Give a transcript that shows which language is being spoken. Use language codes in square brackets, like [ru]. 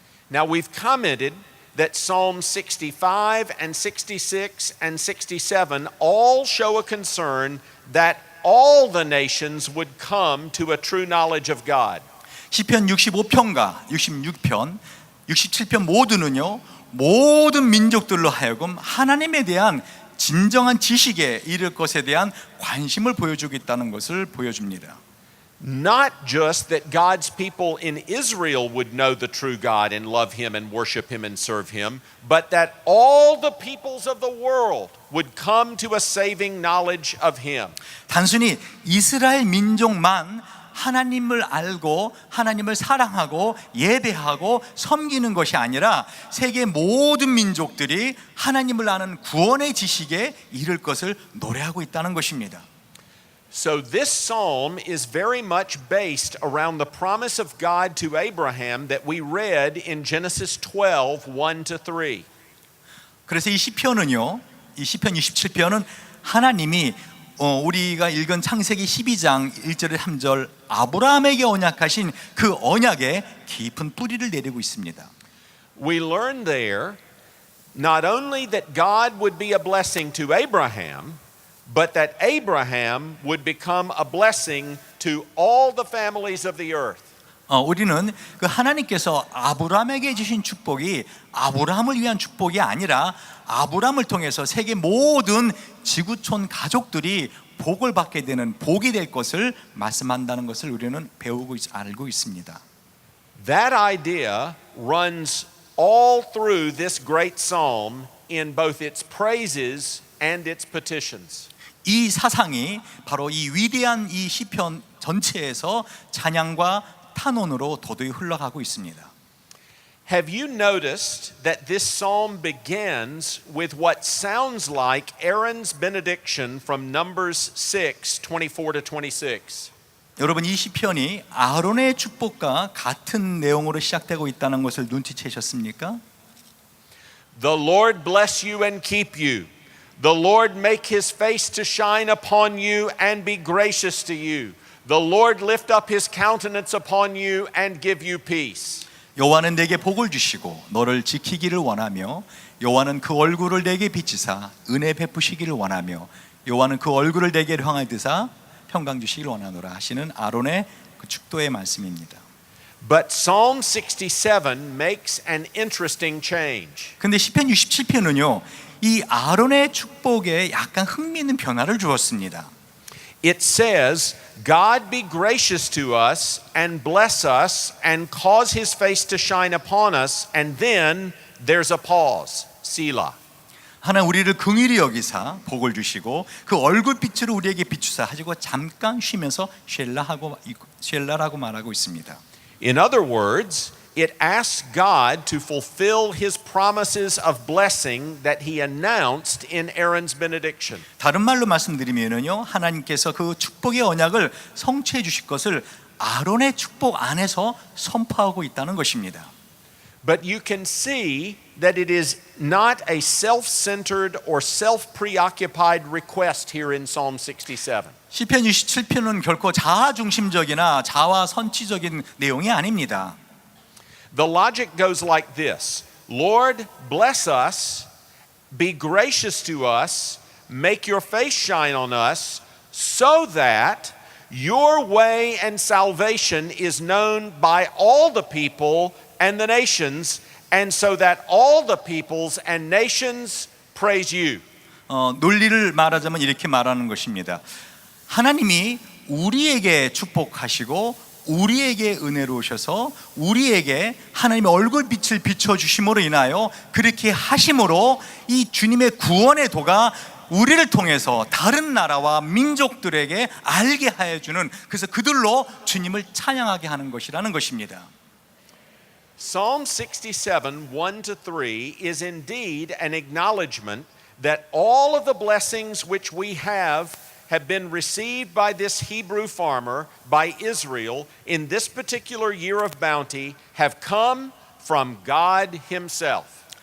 [en] Now we've commented that Psalms 65 and 66 and 67 all show a concern that all the nations would come to a true knowledge of God. [ko] 시편 65편과 66편, 67편 모두는요, 모든 민족들로 하여금 하나님에 대한 진정한 지식에 이를 것에 대한 관심을 보여주고 있다는 것을 보여줍니다. [en] Not just that God's people in Israel would know the true God and love him and worship him and serve him, but that all the peoples of the world would come to a saving knowledge of him. [ko] 단순히 이스라엘 민족만 하나님을 알고 하나님을 사랑하고 예배하고 섬기는 것이 아니라 세계 모든 민족들이 하나님을 아는 구원의 지식에 이를 것을 노래하고 있다는 것입니다. [en] So this psalm is very much based around the promise of God to Abraham that we read in Genesis 12, 1 to 3. [ko] 그래서 이 시편은요, 이 시편 27편은 하나님이 우리가 읽은 창세기 12장 1절에 3절 아브라함에게 언약하신 그 언약에 깊은 뿌리를 내리고 있습니다. [en] We learn there not only that God would be a blessing to Abraham, but that Abraham would become a blessing to all the families of the earth. [ko] 우리는 그 하나님께서 아브라함에게 주신 축복이 아브라함을 위한 축복이 아니라 아브라함을 통해서 세계 모든 지구촌 가족들이 복을 받게 되는 복이 될 것을 말씀한다는 것을 우리는 배우고 알고 있습니다. [en] That idea runs all through this great psalm in both its praises and its petitions. [ko] 이 사상이 바로 이 위대한 이 시편 전체에서 찬양과 탄원으로 도도히 흘러가고 있습니다. [en] Have you noticed that this psalm begins with what sounds like Aaron's benediction from Numbers 6, 24 to 26? [ko] 여러분 이 시편이 아론의 축복과 같은 내용으로 시작되고 있다는 것을 눈치채셨습니까? [en] The Lord bless you and keep you. The Lord make his face to shine upon you and be gracious to you. The Lord lift up his countenance upon you and give you peace. [ko] 여호와는 내게 복을 주시고 너를 지키기를 원하며 여호와는 그 얼굴을 내게 비치사 은혜 베푸시기를 원하며 여호와는 그 얼굴을 내게 향하여 드사 평강 주시기를 원하노라 하시는 아론의 그 축도의 말씀입니다. [en] But Psalm 67 makes an interesting change. [ko] 근데 시편 67편은요. 이 아론의 축복에 약간 흥미있는 변화를 주었습니다. [en] It says, God be gracious to us and bless us and cause his face to shine upon us. And then there's a pause, Selah. [ko] 하나님 우리를 긍휼히 여기사 복을 주시고 그 얼굴빛으로 우리에게 비추사 하시고 잠깐 쉬면서 쉘라라고 말하고 있습니다. [en] In other words, it asks God to fulfill his promises of blessing that he announced in Aaron's benediction. [ko] 다른 말로 말씀드리면요, 하나님께서 그 축복의 언약을 성취해 주실 것을 아론의 축복 안에서 선포하고 있다는 것입니다. [en] But you can see that it is not a self-centered or self-preoccupied request here in Psalm 67. [ko] 시편 67편은 결코 자아 중심적이나 자아 선취적인 내용이 아닙니다. [en] The logic goes like this. Lord, bless us, be gracious to us, make your face shine on us, so that your way and salvation is known by all the people and the nations, and so that all the peoples and nations praise you. [ko] 논리를 말하자면 이렇게 말하는 것입니다. 하나님이 우리에게 축복하시고 우리에게 은혜로우셔서 우리에게 하나님의 얼굴빛을 비춰주심으로 인하여 그렇게 하심으로 이 주님의 구원의 도가 우리를 통해서 다른 나라와 민족들에게 알게 하여 주는, 그래서 그들로 주님을 찬양하게 하는 것이라는 것입니다. [en] Psalm 67, 1 to 3 is indeed an acknowledgement that all of the blessings which we have been received by this Hebrew farmer, by Israel, in this particular year of bounty, have come from God Himself.